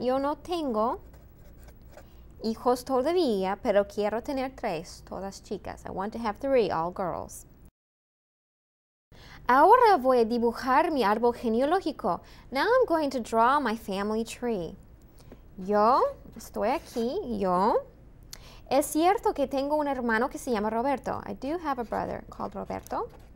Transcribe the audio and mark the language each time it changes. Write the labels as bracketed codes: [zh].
[es] Yo no tengo hijos todavía, pero quiero tener 3, todas chicas. [en] I want to have 3, all girls. [es] Ahora voy a dibujar mi árbol genealógico. [en] Now I'm going to draw my family tree. [es] Yo estoy aquí. Yo. Es cierto que tengo un hermano que se llama Roberto. [en] I do have a brother called Roberto.